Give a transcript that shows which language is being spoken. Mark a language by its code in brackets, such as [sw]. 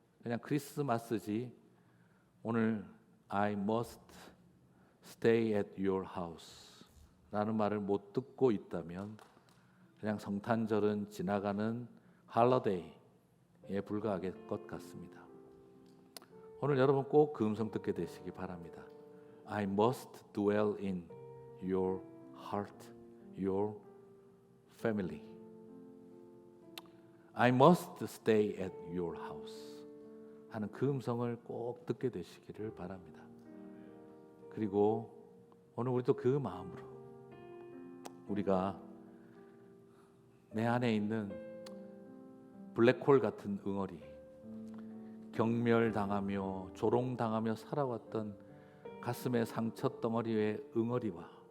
[ko] 그냥 크리스마스지 오늘 [en] I must stay at your house [ko] 라는 말을 못 듣고 있다면 그냥 성탄절은 지나가는 할러데이에 불과할 것 같습니다. 오늘 여러분 꼭 그 음성 듣게 되시기 바랍니다. [en] I must dwell in your heart, your family. I must stay at your house [ko] 하는 그 음성을 꼭 듣게 되시기를 바랍니다. 그리고 오늘 우리도 그 마음으로 우리가 내 안에 있는 블랙홀 같은 응어리, 경멸당하며 조롱당하며 살아왔던 가슴의 상처 덩어리의 응어리와